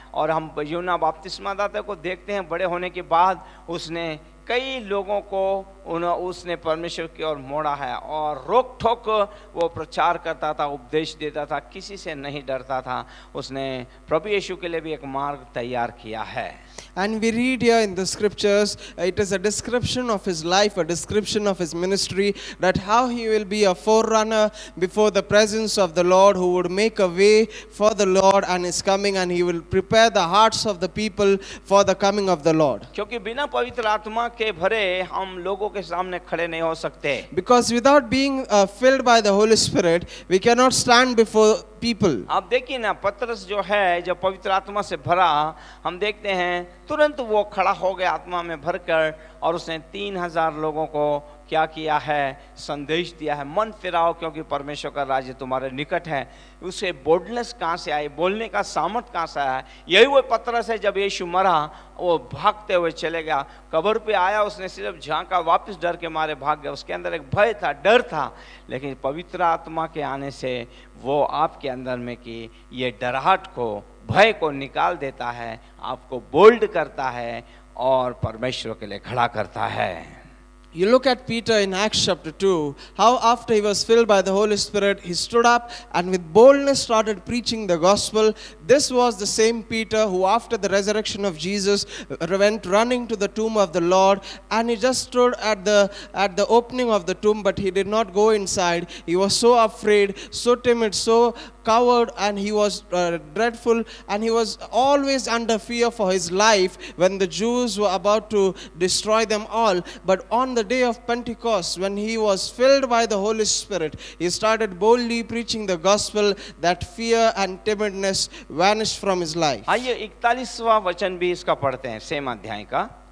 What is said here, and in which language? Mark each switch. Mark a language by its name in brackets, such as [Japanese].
[Hindi] और हम यूहन्ना बपतिस्मादाता को देखते हैं, बड़े होने के बाद उसने कई लोगों को उसने परमेश्वर की ओर मोड़ा है और रोक ठोक वो प्रचार करता था, उपदेश देता था, किसी से नहीं डरता था। उसने प्रभु यीशु के लिए भी एक मार्ग तैयार किया है। [English] And we read here in the scriptures, it is a description of his life, a description of his ministry, that how he will be a forerunner before the presence of the Lord, who would make a way for the Lord and his coming, and he will prepare the hearts of the people for the coming of the Lord. [Hindi] क्योंकि बिना पवित्र आत्मा के भरे हम लोगों के सामने खड़े नहीं हो सकते। [English] Because without being filled by the Holy Spirit, we cannot stand before people. [Hindi] आप देखिए ना, पतरस जो है जब पवित्र आत्मा से भरा, हम देखते हैं तुरंत वो खड़ा हो गया आत्मा में भरकर और उसने 3000 लोगों को क्या किया है, संदेश दिया है, मन फिराओ क्योंकि परमेश्वर का राज्य तुम्हारे निकट है। उसे बोल्डनेस कहाँ से आई, बोलने का सामर्थ कहाँ से आया? यही वो पतरस है, जब यीशु मरा वो भागते हुए चले गया, कब्र पे आया, उसने सिर्फ झांका, वापस डर के मारे भाग गया। उसके अंदर एक भय था, डर था, लेकिन पवित्र आत्मा के आने से वो आपके अंदर में कि ये डराहट को, भय को निकाल देता है, आपको बोल्ड करता है और परमेश्वर के लिए खड़ा करता है। [English] You look at Peter in Acts chapter 2, how after he was filled by the Holy Spirit, he stood up and with boldness started preaching the gospel. This was the same Peter who after the resurrection of Jesus went running to the tomb of the Lord, and he just stood at the opening of the tomb, but he did not go inside. He was so afraid, so timid, so coward, and he was dreadful, and he was always under fear for his life when the Jews were about to destroy them all. But on the day of Pentecost, when he was filled by the Holy Spirit, he started boldly preaching the gospel. That fear and timidness vanished from his life. [Hindi] आइए 41वां वचन भी इसका पढ़ते हैं, same अध्याय का।